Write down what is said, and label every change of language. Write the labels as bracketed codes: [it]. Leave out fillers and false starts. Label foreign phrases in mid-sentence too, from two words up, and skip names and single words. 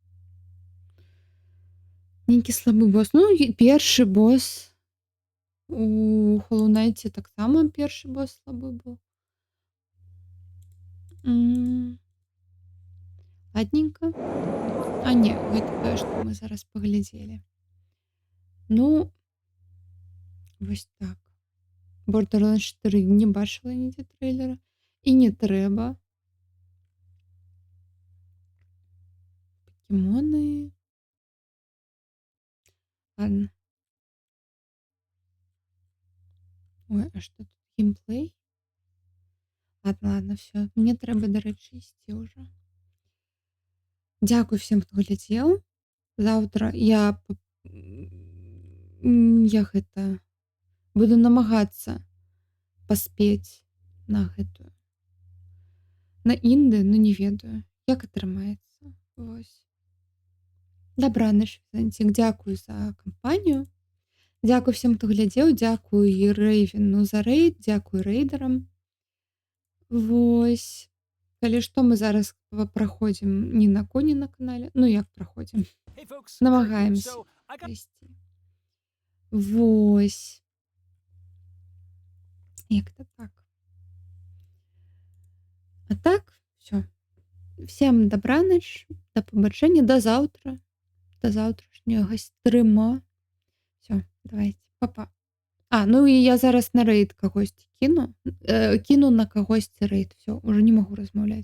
[be] Нейкі слабы босс. Ну, першы босс у Hollow Knight таксама першы босс слабы быў. Ладненька. А не, гэта тое, што мы зараз паглядзелі. [uk] Ну, ось так. Borderlands 4 не бачила ніде трейлера. І не треба. Покемони. Ладно. Ой, а що тут? Геймплей? Ладно, все. Мені треба, до речі, йти вже. Дякую всім, хто глядів. Завтра я буду намагатися поспеть [be] на гэтую. На інди, ну не ведаю, як атрымаецца. Вось. Добраніч, Візантик. [uk] Дякую за кампанію. Дякую всім, хто глядзеў. Дякую і Рэйвену за рэйд. Дякую рэйдарам. [be] Вось. Калі што, мы зараз праходзім не на коні на канале. Ну, як праходзім? Намагаемся прайсці. Вось. Як-то так. [uk] А так, все. Всем добраніч, до побачення, до завтра. До завтрашнього стріма. Все, давайте, па-па. А, ну і я зараз на рейд когось кину. Кину на когось рейд. Все, уже не можу розмовляти.